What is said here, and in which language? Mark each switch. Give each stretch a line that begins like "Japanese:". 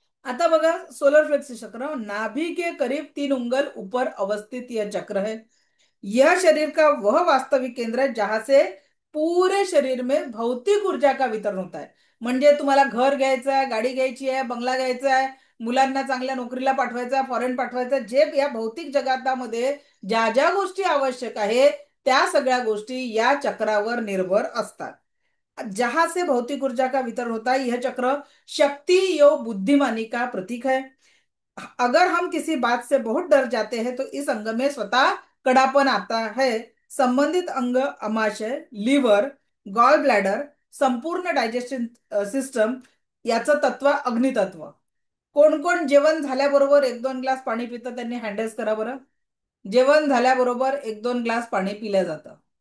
Hindi: आता बघा, solar flex चक्र नाभि के करीब 3 उंगल ऊपर अवस्थित यह चक्र है। यह शरीर का वह वास्तविक केंद्र है जहां से पूरे शरीर में भौतिक ऊर्जा का वितरण होता है.
Marathi: म्हणजे तुम्हाला घर घ्यायचं आहे, गाडी घ्यायची आहे, बंगला घ्यायचा आहे, मुलांना चांगल्या नोकरीला पाठवायचं आहे, फॉरेन पाठवायचं आहे, जे या भौतिक जगातामध्ये ज्या ज्या गोष्टी आवश्यक आहेत त्या सगळ्या गोष्टी या चक्रावर निर्भर असतात.
Hindi: जहां से भौतिक ऊर्जा का वितरण होता है, यह चक्र शक्ति योग बुद्धिमानी का प्रतीक है. अगर हम किसी बात से बहुत डर जाते हैं तो इस अंग में स्वतः कड़ापन आता है.
Marathi: संबंधित अंग अमाशय, लिव्हर, गॉल ब्लॅडर, संपूर्ण डायजेशन सिस्टम याचं तत्व अग्नितत्व. कोण कोण जेवण झाल्याबरोबर एक दोन ग्लास पाणी पितं त्यांनी हँडल्स करा बरं. जेवण झाल्याबरोबर एक दोन ग्लास पाणी पिलं जातं.